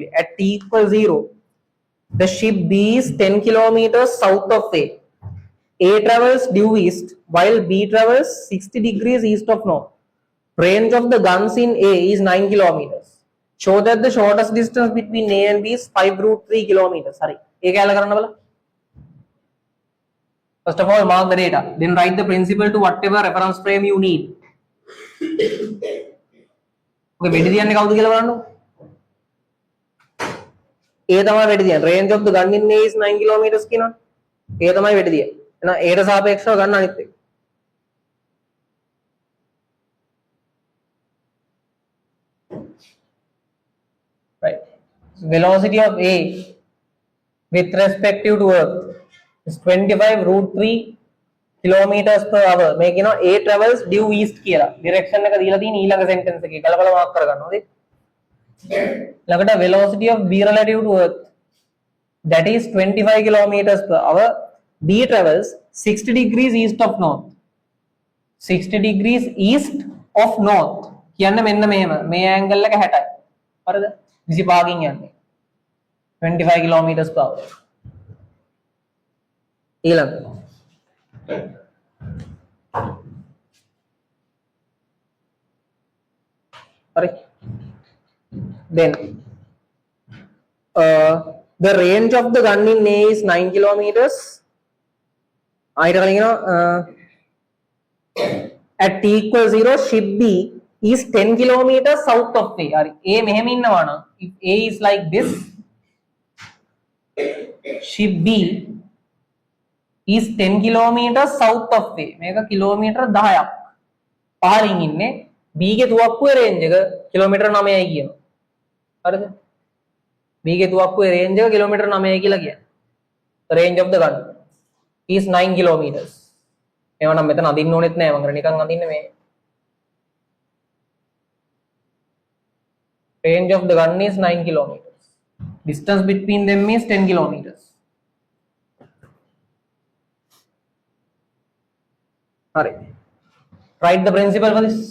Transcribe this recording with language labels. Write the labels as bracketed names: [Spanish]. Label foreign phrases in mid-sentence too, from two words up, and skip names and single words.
[English] At t equals 0, the ship B is 10 kilometers south of A. A travels due east while B travels 60 degrees east of north. Range of the guns in A is 9 kilometers. Show that the shortest distance between A and B is 5 √3 kilometers. [Hindi] Sorry. A क्या करना बोला? [English] First of all, mark the data. Then write the principal to whatever reference frame you need. [Sinhala] Okay, වෙඩි තියන්නේ කවුද කියලා බලන්න. A තමයි වෙඩි තියන්නේ. [English] Range of the gun in A is 9 kilometers කියනවා. [Sinhala] A තමයි වෙඩි තියන්නේ. එහෙනම් A ට සාපේක්ෂව ගන්න අනිත් එක. [English] Right. Velocity of A with respect to Earth is 25 √3 kilometers per hour. [Sinhala] මේ කියනවා [English] A travels due east [Sinhala] කියලා. direction එක දීලා තියෙන ඊළඟ sentence එකේ කලබල මාක් කරගන්න ඕනේ. [English] ළඟට velocity of B relative to Earth, that is 25 kilometers per hour. B travels 60 degrees east of north. 60 degrees east of north [Sinhala] කියන්න මෙන්න මෙහෙම. මේ angle එක 60යි. හරිද? 25කින් යන්නේ. [English] 25 kilometers per hour. ඊළඟ sorry, then the range of the gun in A is 9 kilometers. ආයෙත් at t equals 0, ship B is 10 kilometers south of A. [Sinhala] හරි. A මෙහෙම ඉන්නවා නම් [English] if A is like this, ship B is 10 kilometers south of A. [Sinhala] මේක කිලෝමීටර් 10ක් පහළින් ඉන්නේ. B ගේ තුවක්කුවේ රේන්ජ් එක කිලෝමීටර් 9යි කියනවා. හරිද? B ගේ තුවක්කුවේ රේන්ජ් එක කිලෝමීටර් 9යි කියලා කියන්නේ. [English] The range of the gun is 9 kilometers. [Sinhala] ඒව නම් මෙතන අදින්න ඕනෙත් නෑ මම නිකන් අදින්නේ මේ. [English] Range of the gun is 9 kilometers. Distance between them is 10 kilometers. Alright. Write the principle for this.